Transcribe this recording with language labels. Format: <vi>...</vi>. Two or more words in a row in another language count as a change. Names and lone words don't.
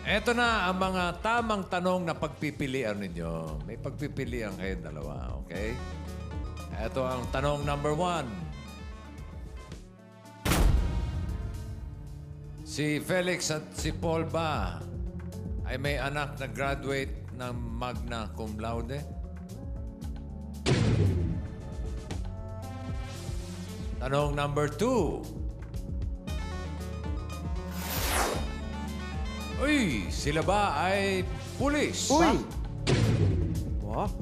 <tl>Eto na ang mga tamang tanong na pagpipilian ninyo. May pagpipilian kayo dalawa, okay? Eto ang tanong number 1. Si Felix at si Paul ba ay may anak na graduate ng</tl> <la>magna cum laude?</la> <tl>Tanong number 2. Uy, sila ba ay pulis? Uy! Wow.</tl>